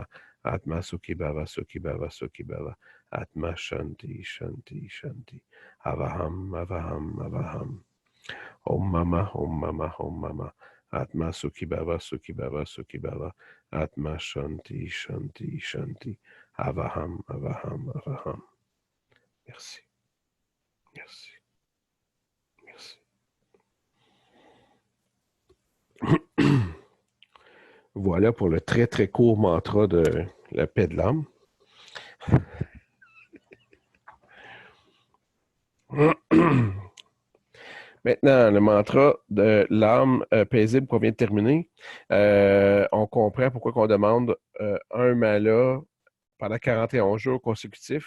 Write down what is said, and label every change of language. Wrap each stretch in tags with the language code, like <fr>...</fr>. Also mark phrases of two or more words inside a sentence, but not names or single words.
<sa>Atma Sukhi Bhava, Sukhi Bhava, Sukhi Bhava. Atma Shanti, Shanti, Shanti. Avaham, Avaham, Avaham. Om Mama, Om Mama, Om Mama. Atma Sukhi Bhava, Sukhi Bhava, Sukhi Bhava. Atma Shanti, Shanti, Shanti. Avaham, Avaham, Avaham.</sa> <fr>Merci. Merci. Merci. Voilà pour le très, très court mantra de la paix de l'âme. Maintenant, le mantra de l'âme paisible qu'on vient de terminer, on comprend pourquoi on demande un mala pendant 41 jours consécutifs.</fr>